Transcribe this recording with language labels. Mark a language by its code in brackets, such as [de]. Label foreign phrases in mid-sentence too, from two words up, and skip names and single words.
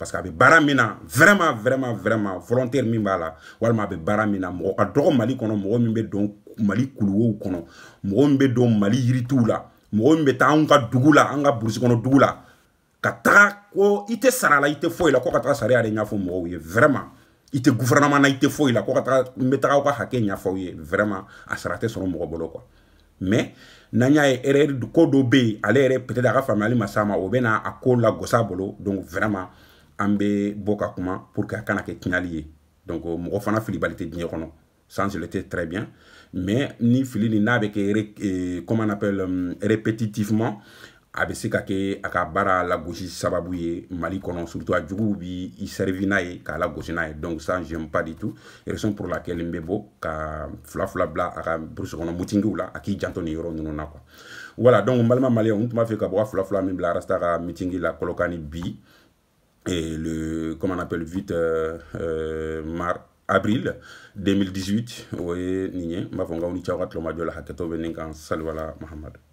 [fr] parce que [bm] a bɛ baara min na [fr] vraiment volontaire [bm] min b'a la walima a bɛ baara min na mɔgɔ ka dɔgɔ Mali kɔnɔ mɔgɔ min bɛ don Mali kuluwow kɔnɔ mɔgɔ min bɛ don Mali yiritiw la mɔgɔ min bɛ taa an ka dugu la an ka burusi kɔnɔ dugu la ka taga ko i tɛ sara la i tɛ foyi la ko ka taga sariya de ɲɛfɔ mɔgɔw ye vraiment i tɛ gouvernement na i tɛ foyi la ko ka taga n bɛ taga aw ka hakɛ ɲɛfɔ aw ye vraiment a sara tɛ sɔrɔ mɔgɔ bolo [fr] quoi mais [bm] n'an y'a ye erreur ko dɔ bɛ yen ale yɛrɛ peut-être a ka faamuyali ma s'a ma o bɛ na a ko lagosi a bolo [fr] donc vraiment [bm] an bɛ bɔ ka kuma [fr] pour que [bm] a kana kɛ tiɲɛli ye donc mɔgɔ fana filibali tɛ diɲɛ kɔnɔ [fr] ça je le sais très bien mais [bm] ni fili nin n'a bɛ kɛ [fr] comment on appelle répétitivement [bm] a bɛ se ka kɛ a ka baara lagosi sababu ye Mali kɔnɔ surtout a juguw bi i servi n'a ye k'a lagosi n'a ye [fr] donc ça j'aime pas du tout raison pour laquelle [bm] n bɛ bɔ ka fila bila a ka burusi kɔnɔ meetingiw la a k'i janto nin yɔrɔ ninnu na [fr] quoi voilà donc [bm] n balima maliyɛnw n tun b'a fɛ ka bɔ ka fila min bila arasta ka meeting la Kolokani bi [fr] et le comment on appelle 8 avril 2018 [bm] o ye nin ye n b'a fɔ n k'aw ni ce aw ka tulomajɔ la hakɛto bɛ ne kan Saliwala Mahamadu